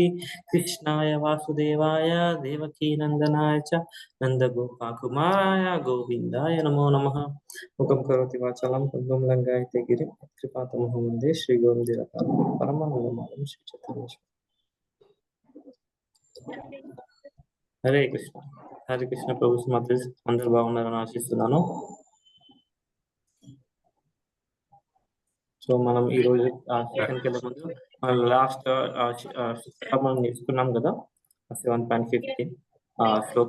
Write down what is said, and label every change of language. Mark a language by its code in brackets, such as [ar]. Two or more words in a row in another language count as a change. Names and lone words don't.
[sa] कृष्णाय वासुदेवाय देवकी नंदनाय च नन्दगोपकुमाराय गोविन्दाय नमो नमः. मुखं करोति वाचालं पद्मं लङ्घयते गिरिं कृपातमहं वन्दे श्रीगोविन्दं परमानन्दमाधवं श्रीचैतन्यम्. [te] హరే కృష్ణ. హరే కృష్ణ ప్రభు మాతాజీ. అందరూ బాగున్నారని ఆశిస్తున్నాను. సో మనం ఈ రోజు సెషన్కి వెళ్ళే ముందు మనం లాస్ట్ మనం నేర్చుకున్నాం కదా 7.15 శ్లోక.